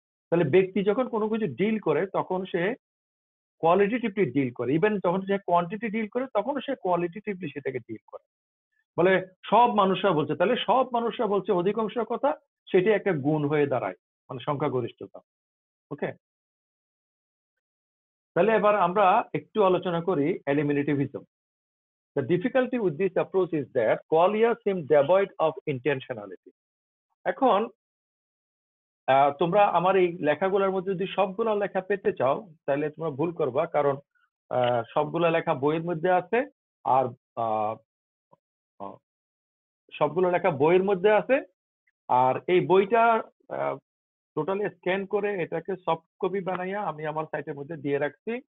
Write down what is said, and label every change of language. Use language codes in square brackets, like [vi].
[bn] তাহলে ব্যক্তি যখন কোনো কিছু ডিল করে তখন সে কোয়ালিটেটিভলি ডিল করে, ইভেন যখন সে কোয়ান্টিটি ডিল করে তখন সে কোয়ালিটেটিভলি সেটাকে ডিল করে। বলে সব মানুষরা বলছে, তাহলে সব মানুষরা বলছে অধিকাংশ কথা, সেটি একটা গুণ হয়ে দাঁড়ায়, মানে সংখ্যাগরিষ্ঠতা। ওকে, তাহলে এবার আমরা একটু আলোচনা করি এলিমিনেটিভিজম। [en] The difficulty with this approach is that qualia seem devoid of intentionality. [bn] এখন তোমরা আমার এই লেখাগুলোর মধ্যে যদি সবগুলো লেখা পেতে চাও তাহলে তোমরা ভুল করবা, কারণ সবগুলো লেখা বইয়ের মধ্যে আছে, আর সবগুলো লেখা বইয়ের মধ্যে আছে, আর এই বইটা টোটালি স্ক্যান করে এটাকে সফট কপি বানাইয়া আমি আমার সাইটের মধ্যে দিয়ে রাখছি।